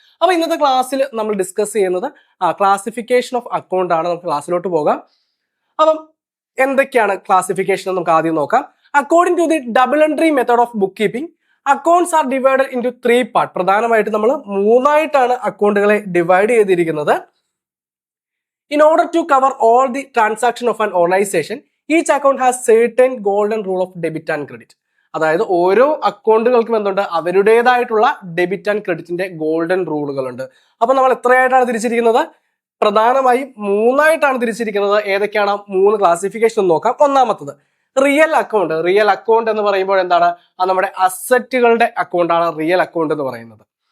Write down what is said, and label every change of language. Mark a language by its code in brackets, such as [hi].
[ml] അപ്പോൾ ഇന്നത്തെ ക്ലാസ്സിൽ നമ്മൾ ഡിസ്കസ് ചെയ്യുന്നത് ക്ലാസിഫിക്കേഷൻ ഓഫ് അക്കൗണ്ട് ആണ്. നമുക്ക് ക്ലാസ്സിലോട്ട് പോകാം. അപ്പം എന്തൊക്കെയാണ് ക്ലാസിഫിക്കേഷൻ എന്ന് നമുക്ക് ആദ്യം നോക്കാം. [en] According to the double entry method of book keeping, accounts are divided into 3 part. [ml] പ്രധാനമായിട്ട് നമ്മൾ 3ആയിട്ടാണ് അക്കൗണ്ടുകളെ ഡിവൈഡ് ചെയ്തിരിക്കുന്നത്. [en] In order to cover all the transaction of an organization, each account has certain golden rule of debit and credit. [ml] അതായത് ഓരോ അക്കൗണ്ടുകൾക്കും എന്തുണ്ട്, അവരുടേതായിട്ടുള്ള debit and ക്രെഡിറ്റിന്റെ golden റൂളുകളുണ്ട്. അപ്പൊ നമ്മൾ എത്രയായിട്ടാണ് തിരിച്ചിരിക്കുന്നത്? പ്രധാനമായും 3ആയിട്ടാണ് തിരിച്ചിരിക്കുന്നത്. ഏതൊക്കെയാണ് 3 ക്ലാസിഫിക്കേഷൻ നോക്കാം. ഒന്നാമത്തത് റിയൽ അക്കൗണ്ട്. റിയൽ അക്കൗണ്ട് എന്ന് പറയുമ്പോൾ എന്താണ്? അത് നമ്മുടെ അസറ്റുകളുടെ അക്കൗണ്ടാണ് റിയൽ അക്കൗണ്ട് എന്ന് പറയുന്നത്.